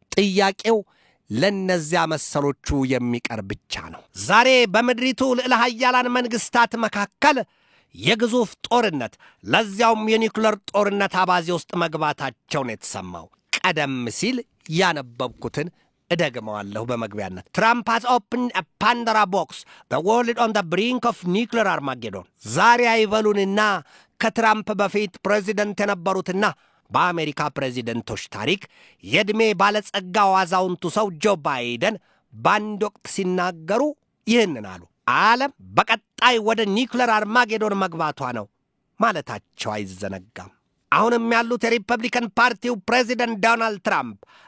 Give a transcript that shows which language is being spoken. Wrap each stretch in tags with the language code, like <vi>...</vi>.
<am>ጥያቄው ለነዚያ መሰሎቹ የሚቀር ብቻ ነው። ዛሬ በምድሪቱ ልዕለ ኃያላን መንግስታት መካከል የግዙፍ ጦርነት ለዚያውም የኒውክሌር ጦርነት አባዜ ውስጥ መግባታቸው ነው የተሰማው። ቀደም ሲል ያነበብኩትን እደግመዋለሁ በመግቢያነት</am> <en>Trump has opened a Pandora box, the world on the brink of nuclear Armageddon.</en> <am>ዛሬ አይበሉንና ከትራምፕ በፊት ፕሬዚደንት የነበሩትና በአሜሪካ ፕሬዚደንቶች ታሪክ የዕድሜ ባለጸጋው አዛውንቱ ሰው ጆ ባይደን በአንድ ወቅት ሲናገሩ ይህንን አሉ። ዓለም በቀጣይ ወደ ኒውክሌር አርማጌዶን መግባቷ ነው ማለታቸው አይዘነጋም። አሁንም ያሉት የሪፐብሊካን ፓርቲው ፕሬዚደንት ዶናልድ ትራምፕ</am>